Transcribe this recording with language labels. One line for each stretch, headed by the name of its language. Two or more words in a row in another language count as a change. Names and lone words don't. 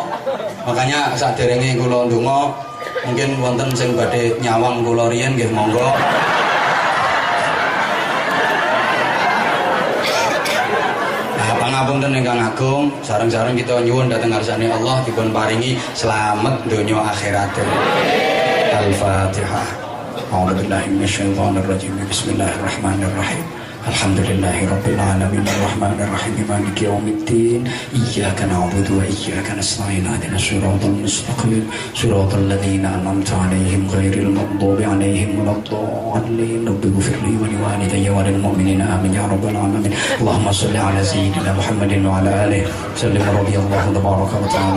Javanese: Makanya saderenge kula ndonga mungkin wonten sing badhe nyawang kula riyen nggih monggo. Pangapunten ingkang agung, sareng-sareng kita nyuwun dhateng ngarsane Allah dipun paringi slamet donya akhirat.
Arabic: Al-Fatihah. أعوذ بالله من الشيطان الرجيم. بسم الله الرحمن الرحيم. الحمد لله رب العالمين الرحمن الرحيم مالك يوم الدين إياك نعبد وإياك نستعين اهدنا الصراط المستقيم صراط الذين أنعمت عليهم غير المغضوب عليهم ولا الضالين رب اغفر لي ولوالدي وللمؤمنين آمين يا رب العالمين اللهم صل على سيدنا محمد وعلى آله سلم رضي الله تبارك وتعالى